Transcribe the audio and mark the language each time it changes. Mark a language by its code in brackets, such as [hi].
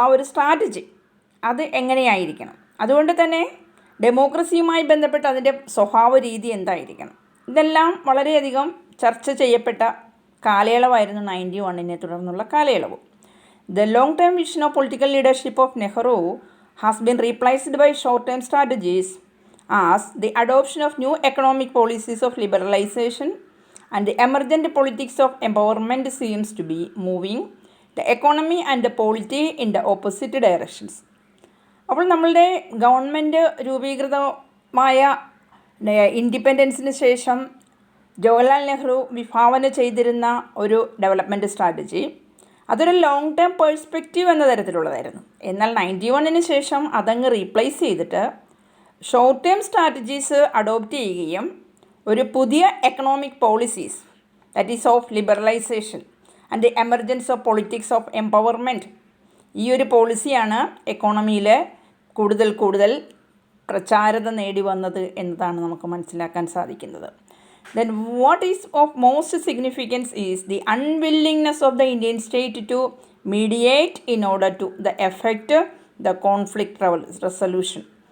[ml] Strategy അത് എങ്ങനെയായിരിക്കണം, അതുകൊണ്ട് തന്നെ ഡെമോക്രസിയുമായി ബന്ധപ്പെട്ട് അതിൻ്റെ സ്വഭാവ രീതി എന്തായിരിക്കണം, ഇതെല്ലാം വളരെയധികം ചർച്ച ചെയ്യപ്പെട്ട കാലയളവായിരുന്നു 91 തുടർന്നുള്ള കാലയളവ്. [en] The long term vision of political leadership of Nehru has been replaced by short-term strategies as the adoption of new economic policies of liberalization and the emergent politics of empowerment seems to be moving the economy and the polity in the opposite directions. [ml] അപ്പോൾ നമ്മളുടെ government രൂപീകൃതമായ ഇൻഡിപെൻഡൻസിന് ശേഷം ജവഹർലാൽ നെഹ്റു വിഭാവന ചെയ്തിരുന്ന ഒരു development strategy അതൊരു long term perspective എന്ന തരത്തിലുള്ളതായിരുന്നു. എന്നാൽ 91 ശേഷം അതങ്ങ് റീപ്ലേസ് ചെയ്തിട്ട് ഷോർട്ട് ടേം സ്ട്രാറ്റജീസ് അഡോപ്റ്റ് ചെയ്യുകയും ഒരു പുതിയ economic policies, [en] that is of liberalisation and the emergence of politics of empowerment, [ml] ഈ ഒരു പോളിസിയാണ് എക്കോണമിയിൽ കൂടുതൽ പ്രചാരത നേടി വന്നത് എന്നതാണ് നമുക്ക് മനസ്സിലാക്കാൻ സാധിക്കുന്നത്. [en] Then what is of most significance is the unwillingness of the Indian state to mediate in order to the effect the conflict resolution.